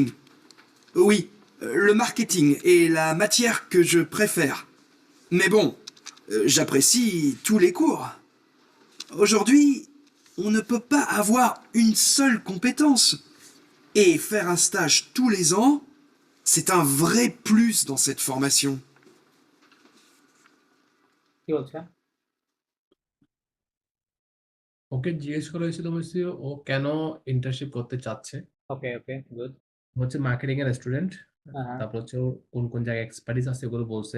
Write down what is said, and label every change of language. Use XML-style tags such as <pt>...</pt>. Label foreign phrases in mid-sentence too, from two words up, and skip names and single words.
<fr>Oui, le marketing est la matière que je préfère. Mais bon, j'apprécie tous les cours. Aujourd'hui, on ne peut pas avoir une seule compétence. Et faire un stage tous les ans, c'est un vrai plus dans cette formation.</fr> <bn>কি বলছে? ওকে জিজ্ঞেস করা হয়েছিল হচ্ছে ও কেন ইন্টার্নশিপ করতে চাচ্ছে।</bn> <en>Okay, okay, good.</en> <bn>ও হচ্ছে মার্কেটিং এর স্টুডেন্ট। হ্যাঁ, তারপর হচ্ছে ও কোন কোন জায়গায় এক্সপার্টিস আছে এগুলো বলছে।</bn>